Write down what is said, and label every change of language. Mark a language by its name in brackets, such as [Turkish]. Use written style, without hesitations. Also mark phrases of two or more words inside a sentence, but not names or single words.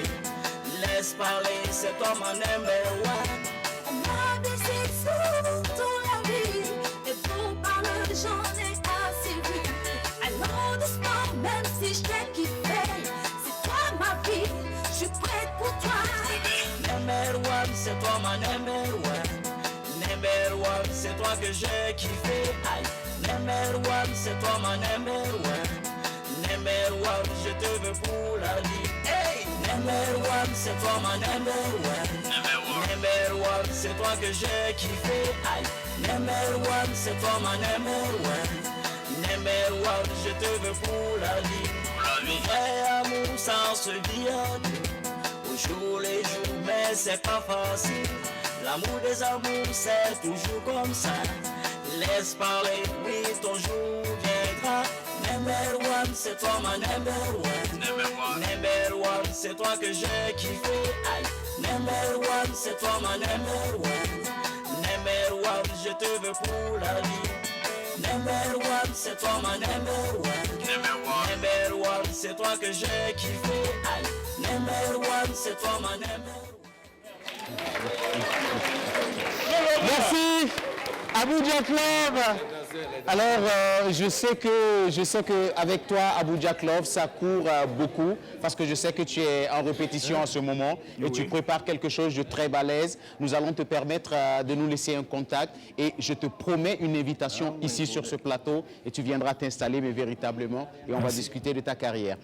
[French] Laisse parler, c'est toi mon [English] number one. [French] On m'a blessé souvent dans la vie, et pour parler j'en ai assez vu. [English] I know the sport, [French] même si je t'ai kiffé. C'est toi ma vie, je suis prête pour toi. [English] Number one, [French] c'est toi mon [English] number one. Number one, [French] c'est toi que j'ai kiffé. Aïe. [English] Number one, [French] c'est toi ma [English] number one. Number one, [French] je te veux pour la vie. Hey. [English] Number one, [French] c'est toi ma [English] number one. Number one, [French] c'est toi que j'ai kiffé. Aïe. [English] Number one, [French] c'est toi ma [English] number one. Number one, [French] je te veux pour la vie. Le vrai amour, ça se vit à deux. Au jour les jours, mais c'est pas facile. L'amour des amours, c'est toujours comme ça. Laisse parler, oui, ton jour viendra. [English] Number one, [French] c'est toi ma [English] number one. Number one, [French] c'est toi que j'ai kiffé. Aïe. [English] Number one, [French] c'est toi ma [English] number one. Number one, [French] je te veux pour la vie. [English] Number one, [French] c'est toi ma [English] number one. Number one, [French] c'est toi que j'ai kiffé. Aïe. [English] Number one, [French] c'est toi ma [English] number one. [French] Merci, Abuja Club. Alors, je sais que avec toi, Abuja Club, ça court beaucoup parce que je sais que tu es en répétition en ce moment et tu prépares quelque chose de très balèze. Nous allons te permettre de nous laisser un contact et je te promets une invitation ici sur ce plateau et tu viendras t'installer mais véritablement et on va discuter de ta carrière.